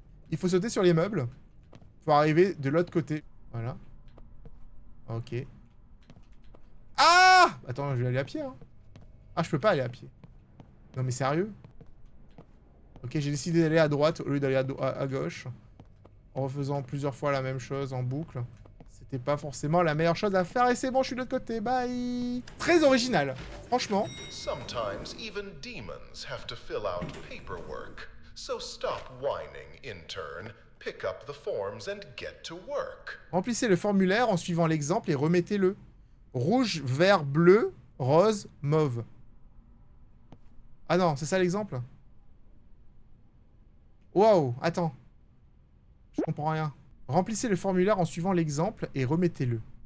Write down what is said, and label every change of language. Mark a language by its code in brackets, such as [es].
[fr] Il faut sauter sur les meubles pour arriver de l'autre côté. Voilà. Ok. Ah! Attends, je vais aller à pied, hein. Ah, je peux pas aller à pied. Non, mais sérieux? Ok, j'ai décidé d'aller à droite au lieu d'aller à gauche. En refaisant plusieurs fois la même chose en boucle. C'était pas forcément la meilleure chose à faire. Et c'est bon, je suis de l'autre côté. Bye! Très original. Franchement. [en] Sometimes even demons have to fill out paperwork. So stop whining, intern. Pick up the forms and get to work. [fr] Remplissez le formulaire en suivant l'exemple et remettez-le. Rouge, vert, bleu, rose, mauve. Ah non, c'est ça l'exemple? Waouh, attends. Je comprends rien. Remplissez le formulaire en suivant l'exemple et remettez-le.